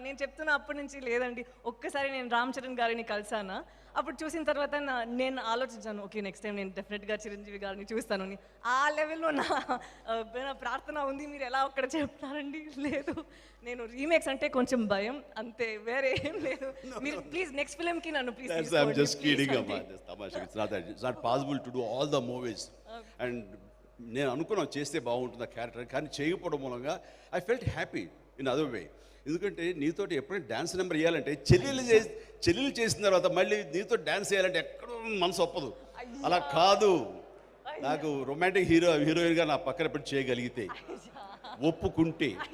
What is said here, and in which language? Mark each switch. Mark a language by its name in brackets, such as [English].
[Telugu] నేను చెప్తున్నా అప్పటి నుంచి లేదండి, ఒక్కసారి నేను రామ్ చరణ్ గారిని కలిసానా. అప్పుడు చూసిన తర్వాత నేను ఆలోచించాను, ఓకే నెక్స్ట్ టైం నేను డెఫినెట్గా చిరంజీవి గారిని చూస్తానని. ఆ లెవెల్లో నా ప్రార్థన ఉంది. మీరు ఎలా ఒక్కడ చెప్తారండి? లేదు, నేను రీమేక్స్ అంటే కొంచెం భయం అంతే, వేరే ఏం లేదు. మీరు ప్లీజ్ నెక్స్ట్ ఫిల్మ్కి నన్ను please. [English] I'm just kidding about this. Tamasha. It's not possible to do all the movies. [Telugu] And నేను అనుకున్నాను చేస్తే బాగుంటుంది ఆ క్యారెక్టర్, కానీ చేయకపోవడం మూలంగా [English] I felt happy. In other way. [Telugu] ఎందుకంటే నీతోటి ఎప్పుడైనా డ్యాన్స్ నెంబర్ వేయాలంటే చెల్లెలు చేసిన తర్వాత మళ్ళీ నీతో డ్యాన్స్ వేయాలంటే ఎక్కడో మనసు ఒప్పదు. అలా కాదు, నాకు రొమాంటిక్ హీరోయిన్గా నా పక్కన పెట్టి చేయగలిగితే, ఒప్పుకుంటే,